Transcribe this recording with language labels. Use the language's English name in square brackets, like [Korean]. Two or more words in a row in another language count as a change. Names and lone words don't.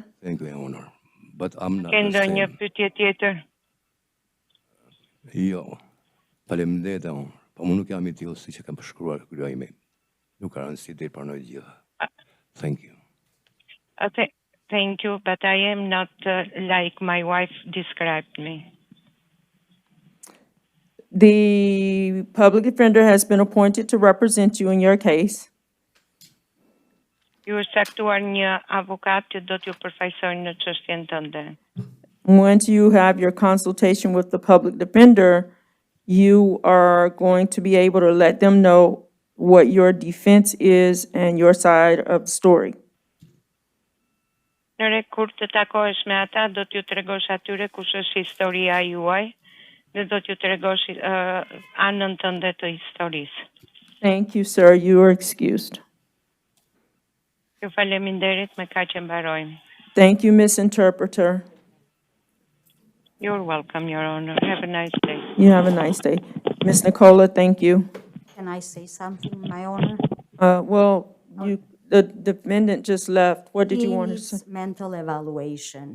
[English] Thank you, Your Honor. But I'm not [Albanian] Ke [English] the [Albanian] ndonjë [English] same. [Albanian] pyetje tjetër? Jo. Faleminderit, unë. Po më nuk jam I tillë siç e kam përshkruar kryoj ime. Nuk ka rëndësi të pranoj gjitha. [English] Thank you. Thank you, but I am not like my wife described me. The public defender has been appointed to represent you in your case. [Albanian] Ju është caktuar një avokat që do t'ju përfaqësojë në çështjen tënde. [English] Once you have your consultation with the public defender, you are going to be able to let them know what your defense is and your side of the story. [Albanian] Nëre kur të takohesh me ata, do t'ju tregosh atyre kush është historia juaj dhe do t'ju tregosh anën tënde të historisë. [English] Thank you, sir. You are excused. [Albanian] Ju faleminderit, me kaq e mbarojmë. [English] Thank you, Miss Interpreter. You're welcome, Your Honor. Have a nice day. You have a nice day. Miss Nicola, thank you. Can I say something, My Honor? Well, the defendant just left. What did you want to say? He needs mental evaluation.